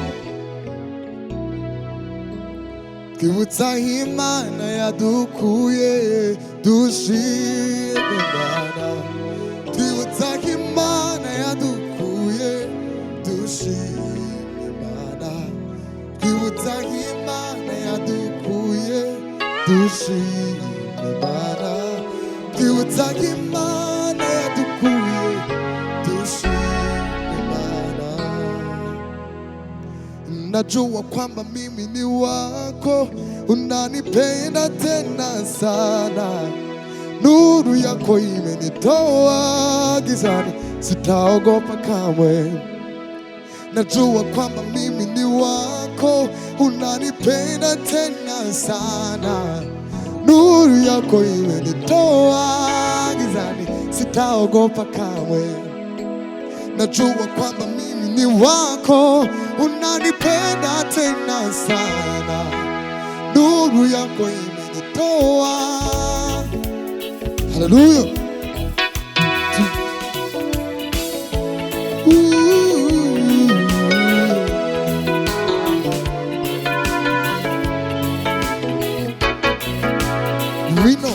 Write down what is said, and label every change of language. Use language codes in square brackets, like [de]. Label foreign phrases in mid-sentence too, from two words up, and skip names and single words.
[rw] Twibutsa Imana yadukuye, dushima Imana, twibutsa Imana yadukuye, dushima Imana, twibutsa Imana yadukuye dushime Imana twibutsa Imana yadukuye dushime Imana. [sw] Najua kwamba mimi ni wako, unanipenda tena sana, nuru yako imenitoa gizani, sitaogopa kamwe. Najua kwamba mimi ni wako, unanipenda tena sana, nuru yako imenitoa gizani, sitaogopa kamwe. Najua kwamba mimi ni wako, unanipenda tena sana, nuru yako imenitoa. [en] Hallelujah. We know.